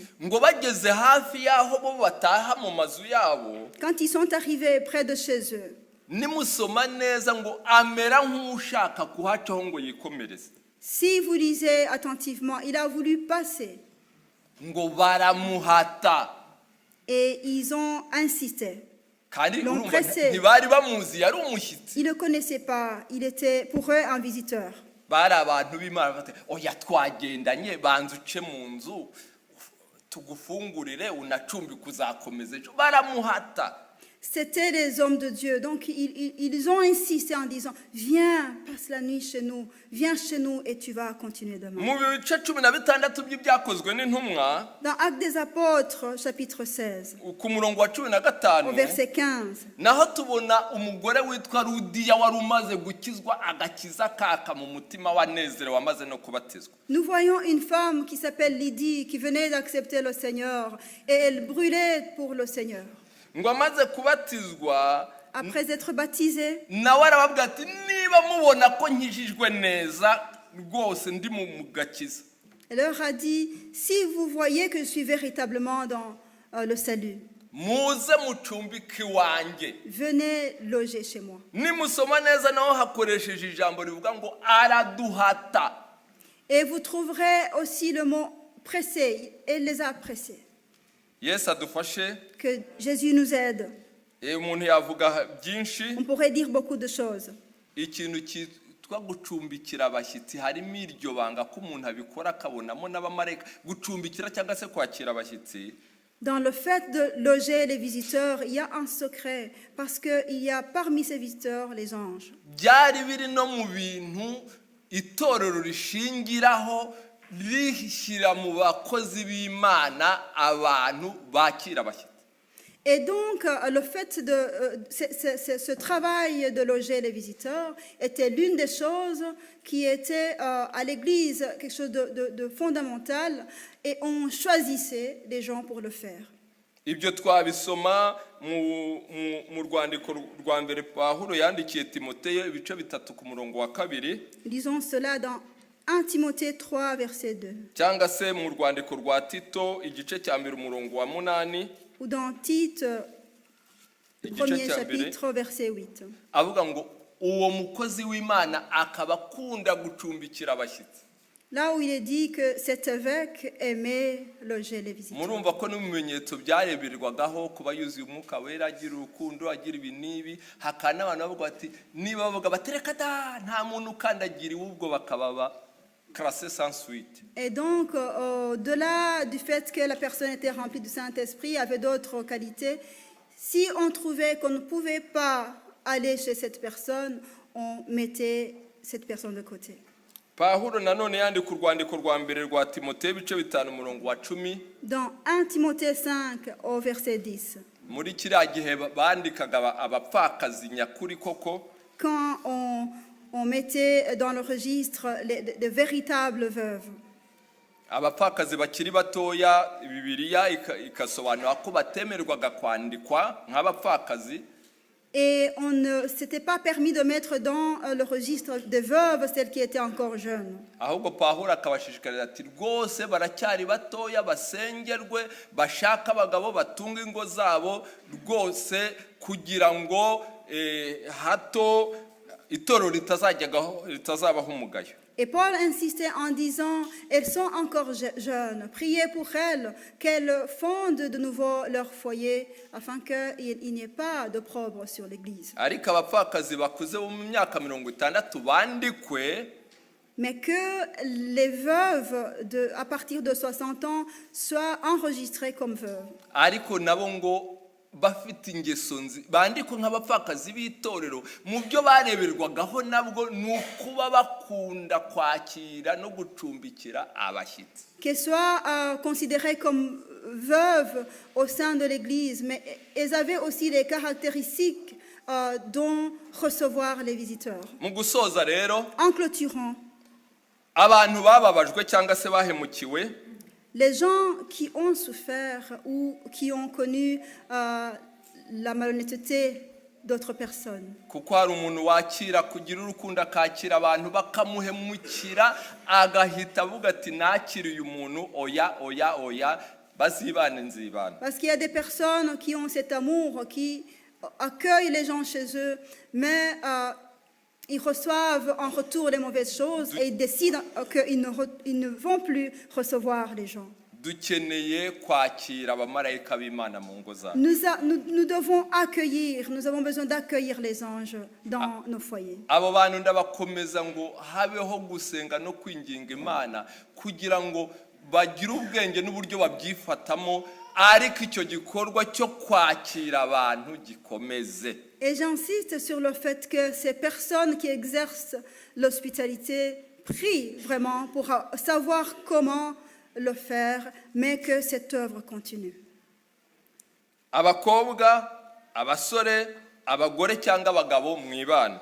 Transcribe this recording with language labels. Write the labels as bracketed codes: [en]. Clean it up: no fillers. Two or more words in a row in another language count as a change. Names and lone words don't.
[rw] Ngo bageze hafi yaho bo bataha mu mazu yabo, [fr] Quand ils sont arrivés près de chez eux, [rw] nimusoma neza ngo amera nk'ushaka kuhacaho ngo yikomereze. [fr] si vous lisez attentivement, il a voulu passer [rw] Ngo baramuhata. [fr] et ils ont insisté. [rw] Kandi [fr] L'ont [rw] urumva [fr] pressé. [rw] ntibari bamuzi, yari umushyitsi. [fr] Ils ne le connaissaient pas, il était pour eux un visiteur. [rw] Bari abantu b'Imana bati oya twagendanye banza uce mu nzu tugufungurire unacumbike uzakomeza ejo. Baramuhata. [fr] C'était les hommes de Dieu, donc ils ont insisté en disant, viens, passe la nuit chez nous, viens chez nous et tu vas continuer demain. [rw] Mu bice 16 by'ibyakozwe n'intumwa [fr] Dans Actes des Apôtres, chapitre 16, [rw] ku murongo wa [fr] au 15 verset 15, [rw] naho tubona umugore witwa Rudiya wari umaze gukizwa agakiza kaka mu mutima wanezerewe wamaze no kubatizwa. [fr] nous voyons une femme qui s'appelle Lydie, qui venait d'accepter le Seigneur, et elle brûlait pour le Seigneur. [rw] Ngo amaze kubatizwa [fr] Après être baptisée, [rw] nawe arababwira ati niba mubona ko nkijijwe neza rwose ndi mu gakiza, [fr] elle leur a dit, si vous voyez que je suis véritablement dans le salut, [rw] muze mucumbike iwanjye. [fr] venez loger chez moi. [rw] Nimusoma neza naho hakoresheje ijambo rivuga ngo araduhata. [fr] Et vous trouverez aussi le mot pressé, elle les a pressés. [rw] Yesu adufashe. [fr] Que Jésus nous aide. [rw] Umuntu yavuga byinshi. [fr] On pourrait dire beaucoup de choses. [rw] Ikintu cyitwa gucumbikira abashyitsi harimo iryo banga ko umuntu abikora akabonamo n'abamarayika. Gucumbikira cyangwa se kwakira abashyitsi, [fr] Dans le fait de loger les visiteurs, il y a un secret, parce qu'il y a parmi ces visiteurs les anges. [rw] byari biri no mu bintu itorero rishingiraho rishyira mu bakozi b'Imana abantu bakira abashyitsi. [fr] Et donc, le fait de ce travail de loger les visiteurs était l'une des choses qui était à l'Église quelque chose de fondamental, et on choisissait des gens pour le faire. [rw] Ibyo twabisoma mu rwandiko rwa mbere Pawulo yandikiye Timoteyo ibice 3 ku murongo wa 2. [fr] Lisons cela dans 1 Timothée 3, verset 2. [rw] Cyangwa se mu rwandiko rwa Tito igice cya 1 umurongo wa 8. [fr] Ou dans Tite, premier chapitre, verset 8. [rw] Avuga ngo uwo mukozi w'Imana akaba akunda gucumbikira abashyitsi. [fr] Là où il est dit que cet évêque aimait loger les visiteurs. [rw] Murumva ko n'ibimenyetso byareberwagaho kuba yuzuye umwuka wera, agira urukundo, agira ibinibi. Hakana abantu bavuga bati niba bavuga batereka da nta muntu ukandagira ubwo bakaba [fr] classé sans suite. Et donc, au-delà du fait que la personne était remplie du Saint-Esprit, avait d'autres qualités, si on trouvait qu'on ne pouvait pas aller chez cette personne, on mettait cette personne de côté. [rw] Pawulo nanone yandika urwandiko rwa mbere rwa Timoteyo ibice 5 umurongo wa 10. [fr] Dans 1 Timothée 5, au verset 10. [rw] Muri kiriya gihe bandikaga abapfakazi nyakuri koko. [fr] Quand on mettait dans le registre de véritables veuves. [rw] Abapfakazi bakiri batoya Bibiliya ikasobanura ko batemerwaga kwandikwa nk'abapfakazi. [fr] Et on ne s'était pas permis de mettre dans le registre des veuves celles qui étaient encore jeunes. [rw] Ahubwo Pawulo akabashishikarira ati rwose baracyari batoya basengerwe bashaka abagabo batunga ingo zabo rwose kugira ngo hato itorero ritazabaho umugayo. [fr] Et Paul insistait en disant, elles sont encore jeunes, priez pour elles, qu'elles fondent de nouveau leur foyer, afin qu'il n'y ait pas d'opprobre sur l'Église. [rw] Ariko abapfakazi bakuze bo mu myaka 60 bandikwe, [fr] mais que les veuves à partir de 60 ans soient enregistrées comme veuves. [rw] Ariko nabo ngo bafite ingeso nzi bandiko nk'abapfakazi b'itorero mu byo bareberwagaho nabwo nukuba bakunda kwakira no gucumbikira abashyitsi. [fr] Qu'elles soient considérées comme veuves au sein de l'Église, mais elles avaient aussi les caractéristiques dont recevoir les visiteurs. [rw] Mu gusoza rero, [fr] en clôturant, [rw] abantu bababajwe cyangwa se bahemukiwe, [fr] Les gens qui ont souffert ou qui ont connu la malhonnêteté d'autres personnes. [rw] kuko hari umuntu wakira kugira urukundo akakira abantu bakamuhemukira agahita avuga ati nakiriye umuntu oya bazibane nzibana. [fr] Parce qu'il y a des personnes qui ont cet amour, qui accueillent les gens chez eux, mais ils reçoivent en retour les mauvaises choses et ils décident qu'ils ne vont plus recevoir les gens. [rw] dukeneye kwakira abamarayika b'Imana mu ngo zacu. [fr] Nous devons accueillir, nous avons besoin d'accueillir les anges dans nos foyers. [rw] abo bantu ndabakomeza ngo habeho gusenga no kwinginga Imana kugira ngo bagire ubwenge n'uburyo babyifatamo, ariko icyo gikorwa cyo kwakira abantu gikomeze. [fr] Et j'insiste sur le fait que ces personnes qui exercent l'hospitalité prient vraiment pour savoir comment le faire, mais que cette œuvre continue. [rw] Abakobwa, abasore, abagore cyangwa abagabo mwibana.